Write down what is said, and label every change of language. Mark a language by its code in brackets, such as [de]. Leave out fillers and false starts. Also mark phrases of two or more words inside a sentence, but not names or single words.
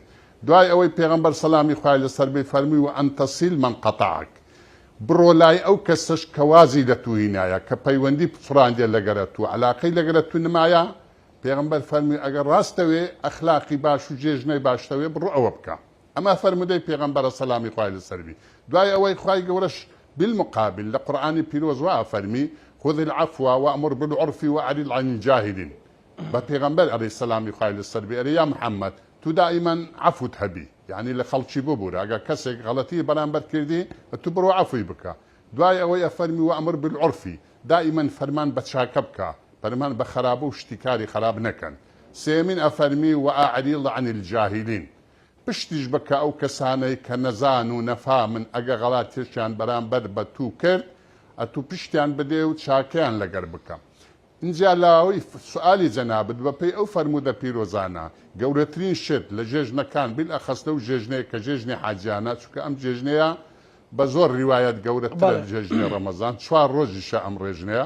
[ckb] دوای ئەوەی پێغەمبەر سەلامی خوای لەسەر بێ فەرمووی و [ar] ئەن تەسیل من قەتەعەک، [ckb] بڕۆ لای ئەو کەسەش کە وازی لە تو هینایە، کە پەیوەندی فڕاندێ لەگەرە تو، عەلاقەی لەگەرە تو نمایە. پێغەمبەر فەرمووی ئەگەر ڕاستەوێ ئەخلاقی باش و جێژنەی باشتەوێ بڕۆ ئەوە بکە. ئەمە فەرمودەی پێغەمبەرە سەلامی خوای لەسەر بی. دوای ئەوەی خوای گەورەش بالمقابل لە قورئانی پیرۆز وا فەرمی [ar] خذ العفو وأمر بالعرف وأعرض عن الجاهلين. [ckb] بە پێغەمبەر عەلەیهی سەلامی خوای لەسەر بی ئەرێ یا محەممەد تو دائما عەفوت هەبی، یعنی لە خەڵکی ببوورە، ئەگەر کەسێک غەڵەتی بەرامبەر کردی تو بڕۆ عەفوی بکە. دوای ئەوەی ئەفەرمی [ar] وأمر بالعرف، [ckb] دائما فەرمان بە چاکە بکە، فەرمان بە خراپە و شتیکاری خراپ نەکەن. سێمین ئەفەرمی [ar] وأعرض عن الجاهلين، [ckb] پشتیش بکە ئەو کەسانەی کە نەزان و نەفامن، ئەگە غەڵاتیشیان بەرامبەر بە تو کرد ئەتوو پشتیان بدێ و چاکەیان لەگەر بکە. اینجا لاوەی سوالی جەنابەت بەپێی ئەو فەرمودە پیرۆزانە گەورەترین شت لە جێژنەکان بیلئەخەس لەو جێژنەیە کە جێژنی حاجیانە، چونکە ئەم جێژنەیە بە زۆر ریوایەت گەورەترە لە جێژنی ڕەمەزان، 4 ڕۆژیشە ئەم ڕێژنەیە.